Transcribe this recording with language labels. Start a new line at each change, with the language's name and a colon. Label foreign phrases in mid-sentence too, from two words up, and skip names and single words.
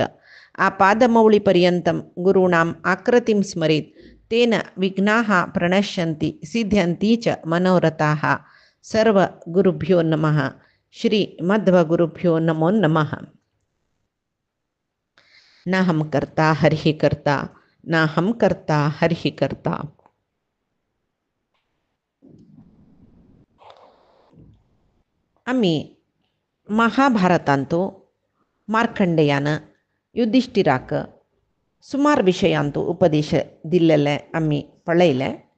Sanskrit: आपादमौलिपर्यन्तं गुरूणाम् आकृतिं स्मरेत् तेन विघ्नाः प्रणश्यन्ति सिद्ध्यन्ति च मनोरथाः। सर्वगुरुभ्यो नमः। श्रीमध्वगुरुभ्यो नमो नमः। नाहं कर्ता हरिः कर्ता नाहं कर्ता हरिः कर्ता।
Konkani: आम्ही महाभारतांतू मार्कंडेयानं युधिष्ठिराक सुमार विषयांतू उपदेश दिलेले आम्ही पळयले.